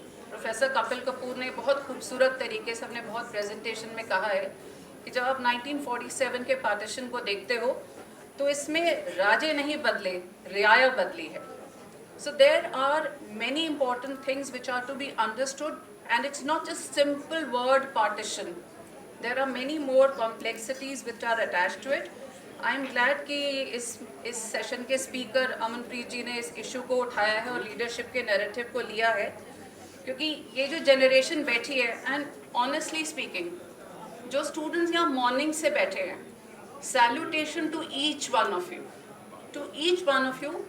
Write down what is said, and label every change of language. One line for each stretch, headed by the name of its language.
Hindi: Professor Kapil Kapoor ने बहुत खूबसूरत तरीके से अपने बहुत प्रेजेंटेशन में कहा है कि जब आप 1947 के पार्टीशन को देखते हो तो इसमें राजे नहीं बदले, रियाया बदली है.
English: So there are many important things which are to be understood, and it's not just simple word partition. There are many more complexities which are attached to it. I am glad
Hindi: कि इस session के speaker Amanpreet जी ने इस issue को उठाया है और leadership के नैरेटिव को लिया है, क्योंकि ये जो जनरेशन बैठी है,
English: and honestly speaking
Hindi: जो स्टूडेंट्स यहाँ मॉर्निंग से बैठे हैं,
English: salutation to each one of you,
Hindi: to each one of you.